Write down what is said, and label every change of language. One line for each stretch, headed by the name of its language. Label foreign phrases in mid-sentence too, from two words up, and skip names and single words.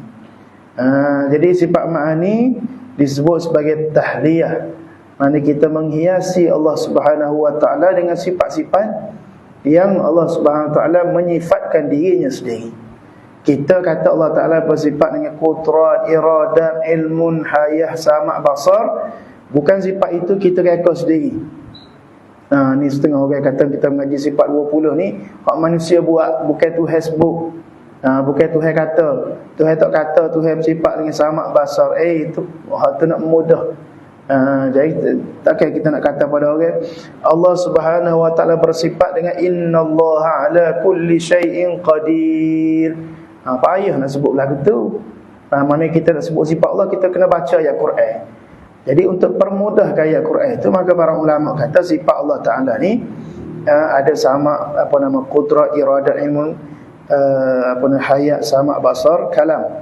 Malay: Jadi sifat ma'ani disebut sebagai tahliyah. Maksudnya kita menghiasi Allah
Arabic: سبحانه وتعالى
Malay: dengan sifat-sifat yang Allah
Arabic: سبحانه وتعالى
Malay: menyifatkan dirinya sendiri. Kita kata Allah Taala bersifat dengan qudrat, iradat, ilmun, hayah, sama', basar. Bukan sifat itu kita reka sendiri. Ni setengah orang kata kita mengaji sifat 20 ni hak manusia buat, bukan Tuhan sebut. Bukan Tuhan kata. Tuhan tak kata Tuhan bersifat dengan sama' basar. Itu hak tu nak mudah. Jadi takkan kita nak kata pada orang Allah
Arabic: سبحانه وتعالى
Malay: bersifat dengan
Arabic: إن الله على كل شيء قدير.
Malay: Payah nak sebut lagu tu. Mana kita nak sebut sifat Allah, kita kena baca ayat Quran. Jadi untuk permudahkan ayat Quran itu, maka para ulama kata sifat Allah Taala ni ada sama qudrat, iradat, ilmu. hayat, sama, basar, kalam.